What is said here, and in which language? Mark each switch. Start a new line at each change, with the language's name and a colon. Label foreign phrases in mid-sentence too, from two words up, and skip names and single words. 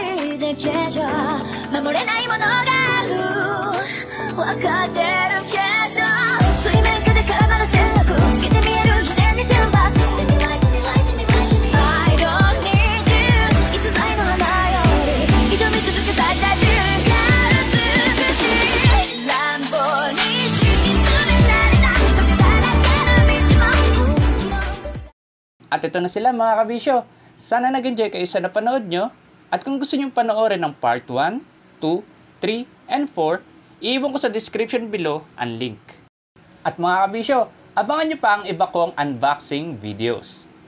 Japanese: いだけじゃ守れないものがある分かってるけど水面下で絡まる戦略透けて見える偽善に天罰
English: I don't need you
Japanese: 逸材の花より挑み続け咲いた自分が美しい乱暴に敷き詰められた時だらけの道も
Filipino: At ito na sila mga kabisyo. Sana nag-enjoy kayo sa napanood nyo. At kung gusto nyo panoorin ng
English: part 1, 2, 3, and 4,
Filipino: iiwan ko sa
English: description below
Filipino: ang link. At mga kabisyo, abangan nyo pa ang iba kong unboxing videos.